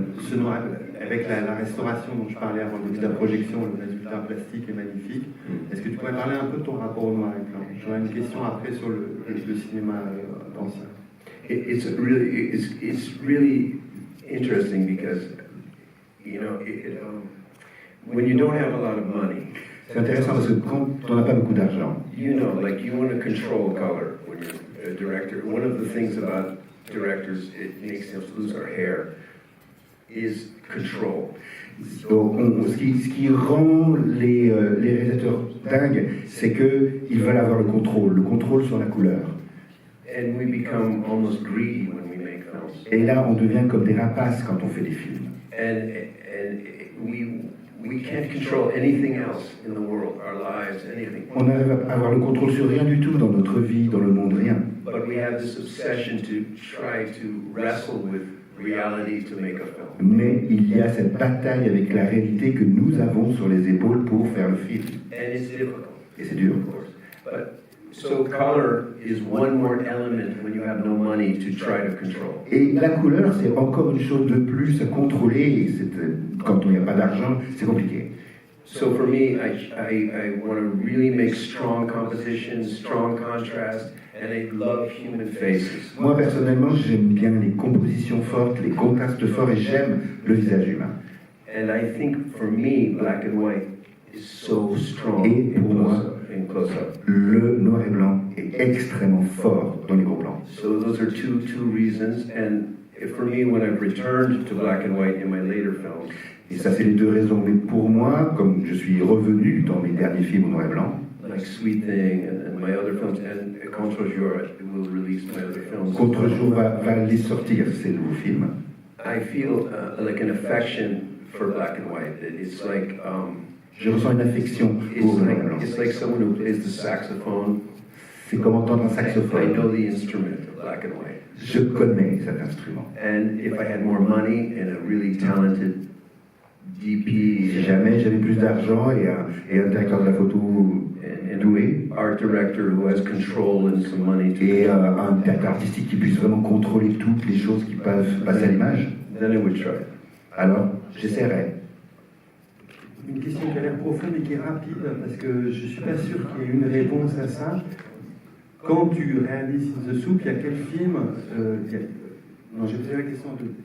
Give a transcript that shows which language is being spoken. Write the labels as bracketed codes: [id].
[fr] Ce noir, avec la restauration dont je parlais avant le début de la projection, le résultat plastique est magnifique. Est-ce que tu pourrais parler un peu de ton rapport au noir et blanc? J'aurais une question après sur le cinéma ancien. [en] It's really interesting because, when you don't have a lot of money, [fr] c'est intéressant parce que quand on n'a pas beaucoup d'argent, [en] you want to control color when you're a director. One of the things about directors, it makes us lose our hair, is control. [fr] Donc, ce qui rend les réalisateurs dingues, c'est qu'ils veulent avoir le contrôle sur la couleur. [en] And we become almost greedy when we make films. [fr] Et là, on devient comme des rapaces quand on fait des films. [en] And we can't control anything else in the world, our lives, anything. [fr] On n'arrive à avoir le contrôle sur rien du tout dans notre vie, dans le monde, rien. [en] But we have this obsession to try to wrestle with reality to make a film. [fr] Mais il y a cette bataille avec la réalité que nous avons sur les épaules pour faire le film. [en] And it's difficult. [fr] Et c'est dur. [en] Of course. But so color is one more element when you have no money to try to control. [fr] Et la couleur, c'est encore une chose de plus à contrôler. Quand il n'y a pas d'argent, c'est compliqué. [en] So for me, I want to really make strong compositions, strong contrast, and I love human faces. [fr] Moi, personnellement, j'aime bien les compositions fortes, les contrastes forts, et j'aime le visage humain. [en] And I think for me, black and white is so strong [fr] Et pour moi, [en] in close-up. [fr] le noir et blanc est extrêmement fort dans les gros plans. [en] So those are two reasons, and for me, when I've returned to black and white in my later films, [fr] Et ça, c'est les deux raisons. Mais pour moi, comme je suis revenu dans mes derniers films au noir et blanc, [en] like Sweet Thing and my other films, and Contre-jour will release my other films. [fr] Contre-jour va les sortir, ces nouveaux films. [en] I feel like an affection for black and white. It's like [fr] Je ressens une affection pour le noir et blanc. [en] it's like someone who plays the saxophone. [fr] C'est comme entendre un [en] I [fr] saxophone. [en] know the instrument of black and white. [fr] Je connais cet instrument. [en] And if I had more money and a really talented DP [fr] Si jamais j'avais plus d'argent et un directeur de la photo [en] and [fr] doué, [en] art director who has control and some money to [fr] et un directeur artistique qui puisse vraiment contrôler toutes les choses qui peuvent passer à l'image, [en] then I would try. [fr] alors j'essaierai. Une question qui a l'air profonde et qui est rapide, parce que je ne suis pas sûr qu'il y ait une réponse à ça. Quand tu réalises In the Soup, il y a quel film Non, j'ai posé la question de...